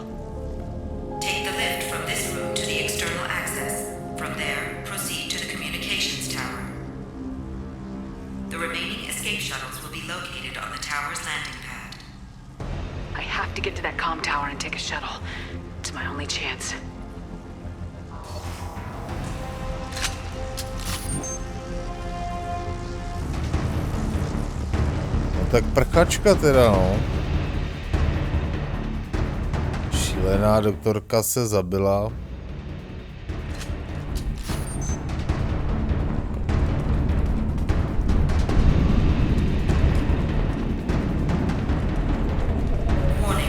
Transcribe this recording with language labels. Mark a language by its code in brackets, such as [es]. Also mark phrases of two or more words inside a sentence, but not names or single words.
[en] Take the lift from this room to the external access. From there, proceed to the communications tower. The remaining escape shuttles will be located on the tower's landing pad. I have to get to that comm tower and take a shuttle. It's my only chance. [cs] Tak prchačka teda, no. Šílená doktorka se zabila. [en] Warning.